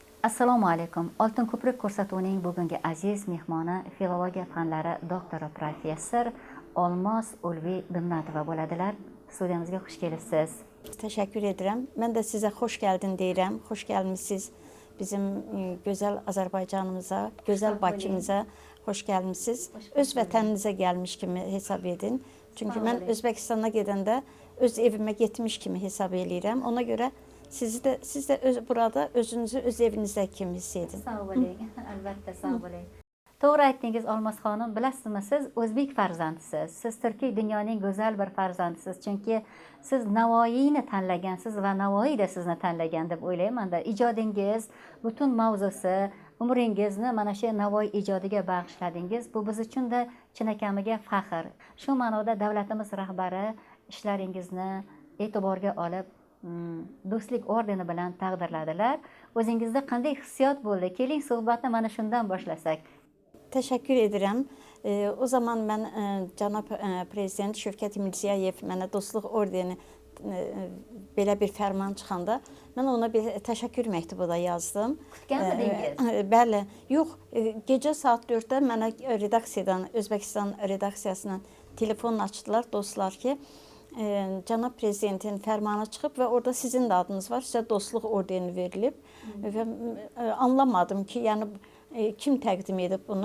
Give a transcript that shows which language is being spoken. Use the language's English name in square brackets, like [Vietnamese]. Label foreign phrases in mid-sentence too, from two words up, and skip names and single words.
[Uzbek] Assalomu alaykum. Oltin ko'prik ko'rsatuvining bugungi aziz mehmoni filologiya fanlari doktori professor Olmos Ulvi Binnatova bo'ladilar. Studiyamizga xush kelibsiz. [Azerbaijani] Təşəkkür edirəm. Mən də sizə xoş gəldin deyirəm. Xoş gəlmisiniz bizim gözəl Azərbaycanımıza, gözəl Bakımıza xoş gəlmisiniz. Öz vətəninizə gəlmiş kimi hesab edin. Çünki mən Özbəkistana gedəndə öz evimə getmiş kimi hesab eləyirəm. Ona görə siz də burada özünüzü öz evinizdə kimi hiss edin. Sağ olun. Əlbəttə sağ olun. [Uzbek] To'g'ri aytdingiz Olmos xonim, bilasizmi, siz o'zbek farzandisiz. Siz Turkiy dunyoning go'zal bir farzandisiz. Chunki siz Navoiyni tanlagansiz va Navoiy da sizni tanlagan deb o'ylayman-da. Ijodingiz, butun mavzusi, umringizni mana shu Navoiy ijodiga bag'ishladingiz. Bu biz uchun da chinakamiga faxr. Shu ma'noda davlatimiz rahbari ishlaringizni e'tiborga olib do'stlik ordeni bilan taqdirladilar. O'zingizda qanday hissiyot bo'ldi? Keling suhbatni mana shundan boshlasak. [Azerbaijani] Təşəkkür edirəm. O zaman mən cənab prezident Şövkət Mirziyoyev mənə dostluq ordeni belə bir fərman çıxanda mən ona bir təşəkkür məktubu da yazdım. Gəlmədiniz? Bəli. Yox, gecə saat 4-də mənə redaksiyadan, Özbəkistan redaksiyasından telefon açdılar dostlar ki, cənab prezidentin fərmanı çıxıb və orada sizin də adınız var, sizə dostluq ordeni verilib və anlamadım ki, yəni kim təqdim edib bunu?